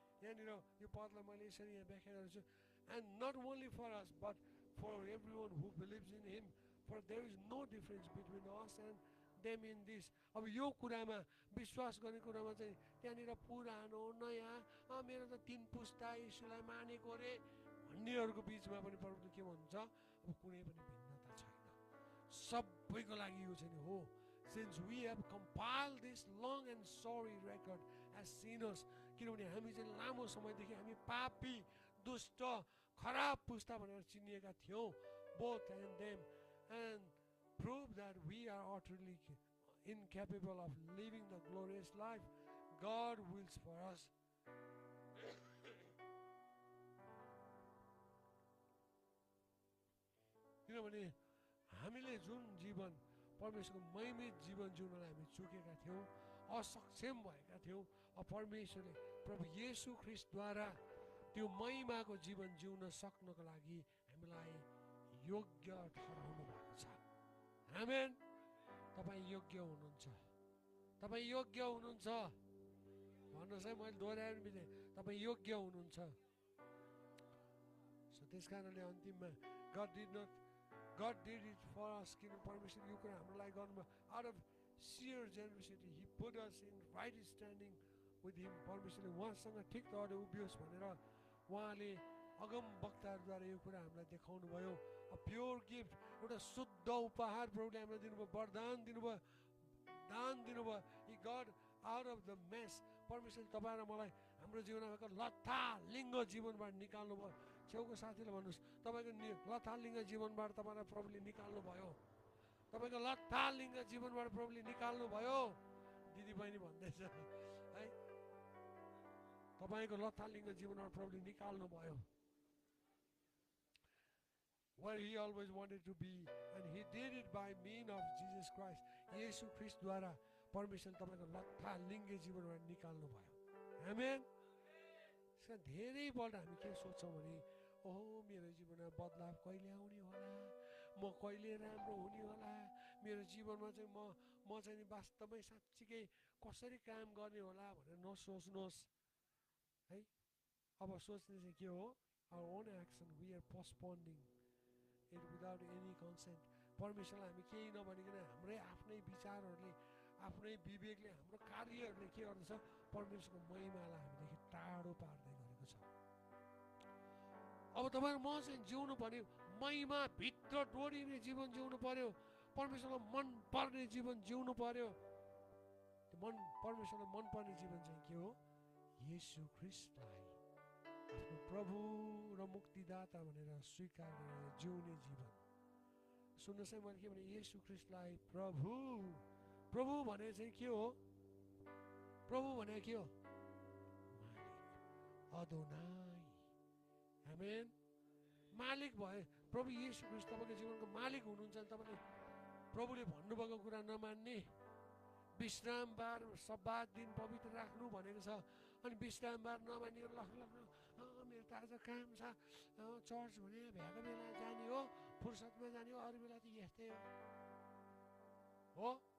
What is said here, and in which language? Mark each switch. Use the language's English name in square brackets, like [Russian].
[Nepali] यहाँनिर यो पदलाई मैले यसरी यहाँ व्याख्या गरेको छु, [English] And not only for us but for every one who believes in him, for there is no difference between us and them in this. [Nepali] अब यो कुरामा, विश्वास गर्ने कुरामा चाहिँ त्यहाँनिर पुरानो नयाँ, मेरो त 3 पुस्ता येशूलाई मानेको रे भन्नेहरूको बिचमा पनि प्रभुले के भन्नुहुन्छ? अब कुनै पनि भिन्नता छैन, सबैको लागि यो चाहिँ हो। [English] Since we have compiled this long and sorry record as sinners, [Nepali] किनभने हामी चाहिँ लामो समयदेखि हामी पापी, दुष्ट, खराब पुस्ता भनेर चिनिएका थियौँ, [English] both and them, and prove that we are utterly incapable of living the glorious life God wills for us. [Nepali] किनभने हामीले जुन जीवन परमेश्वरको महिमित जीवन जिउनलाई हामी चुकेका थियौँ, असक्षम भएका थियौँ, अब परमेश्वरले प्रभु येशू ख्रीष्टद्वारा त्यो महिमाको जीवन जिउन सक्नको लागि हामीलाई योग्य ठहराउनु भएको छ। आमेन। तपाईँ योग्य हुनुहुन्छ। तपाईँ योग्य हुनुहुन्छ। भन्नुहोस् है, मैले दोहोऱ्याएर पनि तपाईँ योग्य हुनुहुन्छ। [English] so [Nepali] त्यस कारणले अन्तिममा [English] God did it for us. [Nepali] किन परमेश्वरले यो कुरा हाम्रो लागि गर्नुभयो? [English] Out of sheer generosity, He put us in right standing with Him. [Nepali] परमेश्वरले उहाँसँग ठिक तहले उभियोस् भनेर उहाँले अगम वक्ताहरूद्वारा यो कुरा हामीलाई देखाउनु भयो। [English] a pure gift, [Nepali] एउटा शुद्ध उपहार प्रभुले हामीलाई दिनुभयो, वरदान दिनुभयो, दान दिनुभयो। [English] He got out of the mess. [Nepali] परमेश्वरले तपाईँ र मलाई हाम्रो जीवनमा भएको लत्था लिङ्ग जीवनबाट निकाल्नु भयो। छेउको साथीले भन्नुहोस्, तपाईँको लथालिङ्ग जीवनबाट तपाईँलाई प्रभुले निकाल्नु भयो। तपाईँको लथालिङ्ग जीवनबाट प्रभुले निकाल्नु भयो। दिदी बहिनी भन्दैछ है, तपाईँको लथालिङ्ग जीवनबाट प्रभुले निकाल्नु भयो। [English] Where He always wanted to be, and He did it by means of Jesus Christ. [Nepali] येशू ख्रीष्टद्वारा परमेश्वरले तपाईँको लथालिङ्ग जीवनबाट निकाल्नु भयो। आमेन। धेरैपल्ट हामी के सोच्छौँ भने, ओहो मेरो जीवनमा बदलाव कहिले आउने होला, म कहिले राम्रो हुने होला, मेरो जीवनमा चाहिँ म म चाहिँ नि वास्तवमै साँच्चीकै कसरी काम गर्ने होला भनेर नसोच्नुहोस् है। अब सोच्ने चाहिँ के हो, [English] our own action we are postponing it without any consent. [Nepali] परमेश्वरलाई हामी केही नभनिकन हाम्रै आफ्नै विचारहरूले आफ्नै विवेकले हाम्रो कार्यहरूले के गर्दछ, परमेश्वरको महिमालाई हामीदेखि टाढो पार्दै गरेको छ। अब तपाईँ म चाहिँ जिउनु पर्ने महिमा भित्र डोरिने जीवन जिउनु पर्यो, परमेश्वरलाई मन पर्ने जीवन जिउनु पर्यो। त्यो परमेश्वरलाई मन पर्ने जीवन चाहिँ के हो, येशू ख्रीष्टलाई आफ्नो प्रभु र मुक्तिदाता भनेर स्वीकार गरेर जिउने जीवन। सुन्नुहोस् है, मैले के भने, येशू ख्रीष्टलाई प्रभु प्रभु भने चाहिँ के हो, प्रभु भने के हो, मालिक, अदोनाई। आमेन। मालिक भए प्रभु येशू ख्रीष्ट तपाईँको जीवनको मालिक हुनुहुन्छ भने तपाईँले प्रभुले भन्नुभएको कुरा नमान्ने, विश्रामबार सब्बात दिन पवित्र राख्नु भनेको छ, अनि विश्रामबार नमानिकन मेरो त आज काम छ, चर्च भने भ्याएको बेला जाने हो, फुर्सदमा जाने हो, अरू बेला त यस्तै हो।